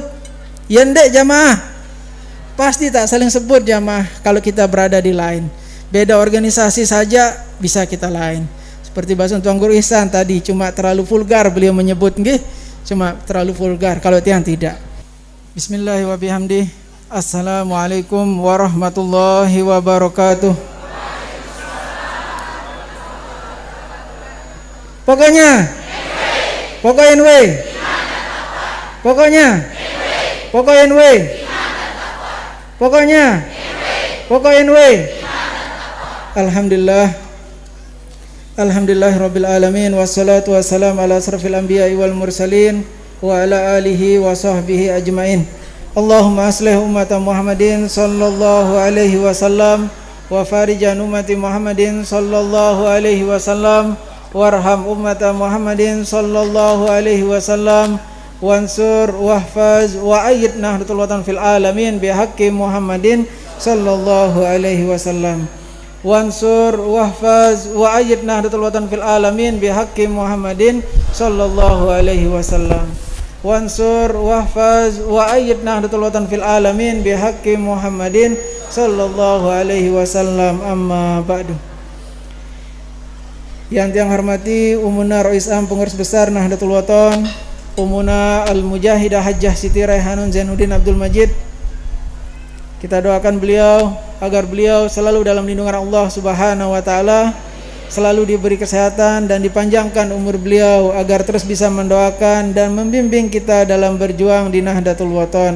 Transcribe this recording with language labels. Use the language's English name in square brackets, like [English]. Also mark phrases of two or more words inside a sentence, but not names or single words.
[Sasak] Ya ndek jamaah. [Indonesian] Pasti tak saling sebut jamaah kalau kita berada di lain. Beda organisasi saja bisa kita lain. Seperti bahasa Tuan Guru Ihsan tadi, cuma terlalu vulgar beliau menyebut nggih. Cuma terlalu vulgar, kalau tiang tidak. [Arabic] بسم الله الرحمن الرحيم. السلام عليكم ورحمة الله وبركاته. [Indonesian] Pokoknya NW. Pokoknya NW. Pokoknya NW. [Arabic] الحمد لله رب العالمين والصلاة والسلام على أشرف الأنبياء والمرسلين وعلى آله وصحبه أجمعين. اللهم أصلح أمة محمد صلى الله عليه وسلم وفرج عن أمة محمد صلى الله عليه وسلم وارحم أمة محمد صلى الله عليه وسلم وانصر واحفظ وأيد نهضة الوطن في العالمين بحق محمد صلى الله عليه وسلم. وانصر واحفظ وأيد نهضة الوطن في العالمين بحق محمد صلى الله عليه وسلم. وانصر واحفظ وأيد نهضة الوطن في العالمين بحق محمد صلى الله عليه وسلم. أما بعد. [Indonesian] Yang tiang hormati Umuna Rais Am Pengurus Besar Nahdlatul Watan, Umuna Al-Mujahidah Hajjah Siti Raihanun Zainuddin Abdul Majid. Kita doakan beliau agar beliau selalu dalam lindungan Allah [Arabic] سبحانه وتعالى, [Indonesian] selalu diberi kesehatan dan dipanjangkan umur beliau agar terus bisa mendoakan dan membimbing kita dalam berjuang di Nahdlatul Watan.